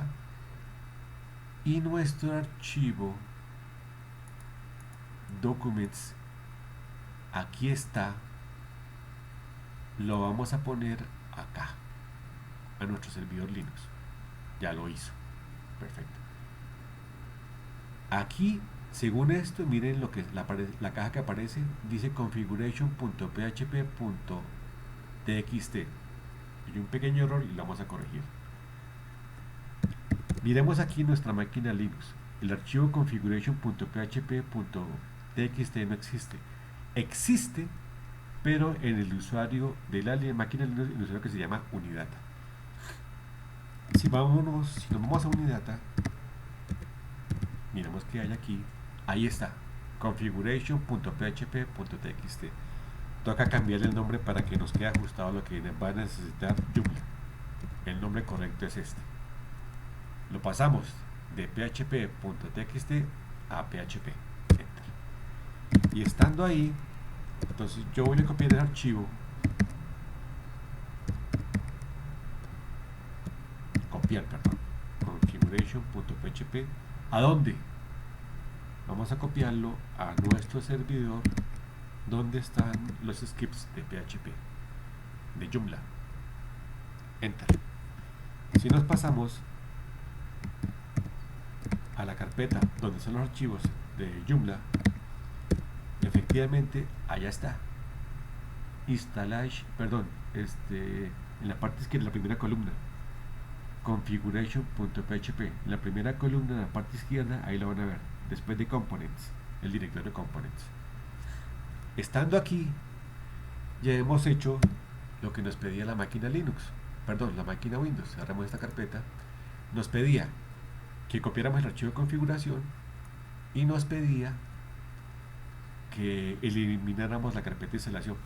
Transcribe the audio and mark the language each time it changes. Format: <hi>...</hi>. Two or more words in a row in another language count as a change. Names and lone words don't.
<es>Y nuestro archivo Documents, aquí está. Lo vamos a poner acá, a nuestro servidor Linux. Ya lo hizo. Perfecto. Aquí, según esto, miren lo que la caja que aparece, dice configuration.php.txt. Y un pequeño error y lo vamos a corregir. Miremos aquí nuestra máquina Linux. El archivo configuration.php.txt no existe. Existe, pero en el usuario de la máquina Linux, el usuario que se llama Unidata. Si nos vamos a Unidata, miremos que hay aquí. Ahí está, configuration.php.txt. Toca cambiarle el nombre para que nos quede ajustado a lo que va a necesitar Joomla. El nombre correcto es este. Lo pasamos de php.txt a php. Enter. Y estando ahí, entonces yo voy a copiar el archivo, configuration.php. ¿A dónde? Vamos a copiarlo a nuestro servidor donde están los scripts de PHP de Joomla. Enter. Si nos pasamos a la carpeta donde están los archivos de Joomla, efectivamente allá está. Installation, en la parte izquierda, la primera columna, configuration.php. En la primera columna, en la parte izquierda, ahí lo van a ver. Después de components, el directorio de components. Estando aquí, ya hemos hecho lo que nos pedía la máquina Linux, la máquina Windows. Cerramos esta carpeta. Nos pedía que copiáramos el archivo de configuración y nos pedía que elimináramos la carpeta de instalación.</es>